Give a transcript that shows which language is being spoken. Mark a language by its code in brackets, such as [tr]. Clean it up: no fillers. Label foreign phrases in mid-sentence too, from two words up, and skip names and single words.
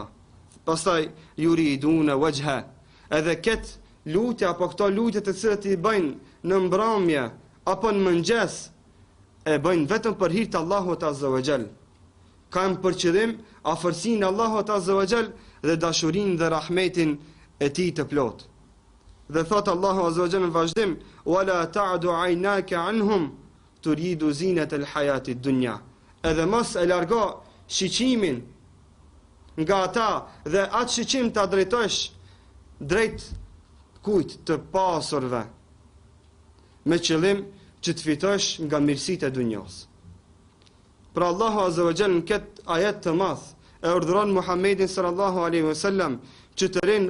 [sq] Pastaj [ar] يريدون وجهه, [sq] edhe këtë lutje apo këto lutje të cilat i bëjnë në mbrëmje apo në mëngjes, e bëjnë vetëm për hir të Allahut [ar] عز وجل. [sq] Kanë për qëllim afërsinë Allahut [ar] عز وجل [sq] dhe dashurinë dhe rahmetin e tij të plot. Dhe thot Allahu [ar] عز وجل [sq] në vazhdim: [ar] "ولا تعد عيناك عنهم تريد زينة الحياة الدنيا." [sq] Edhe mos e largo shiqimin nga ata dhe atë shiqim ta drejtosh drejt kujt? Të pasurve, me qëllim që të fitosh nga mirësitë e dunjos. Pra Allahu [ar] عز وجل [sq] në këtë ajet të madh e urdhëron Muhammedin [ar] صلى الله عليه وسلم [sq] që të rinë